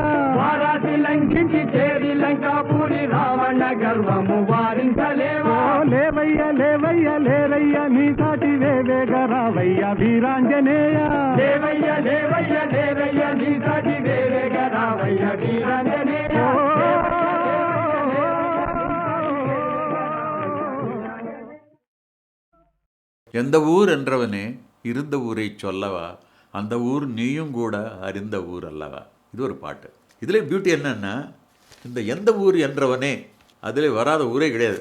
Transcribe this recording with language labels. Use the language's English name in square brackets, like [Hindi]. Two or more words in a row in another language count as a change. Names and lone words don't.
[Telugu] వారాటి లంఘించి చేరి లంకాపురి రావణ గర్వము వారించలేవా లేవయ్య లేవయ్య లేరయ్య నీ సాటి వేవేగరావయ్య వీరాంజనేయ లేవయ్య లేవయ్య లేరయ్య నీ సాటి వేవేగరావయ్య వీరాంజనేయ [Tamil] எந்த ஊர் என்றவனே இருந்த ஊரை சொல்லவா அந்த ஊர் நீயும் கூட அறிந்த ஊர் அல்லவா. இது ஒரு பாட்டு. இதில் பியூட்டி என்னன்னா இந்த எந்த ஊர் என்றவனே அதில் வராத ஊரே கிடையாது.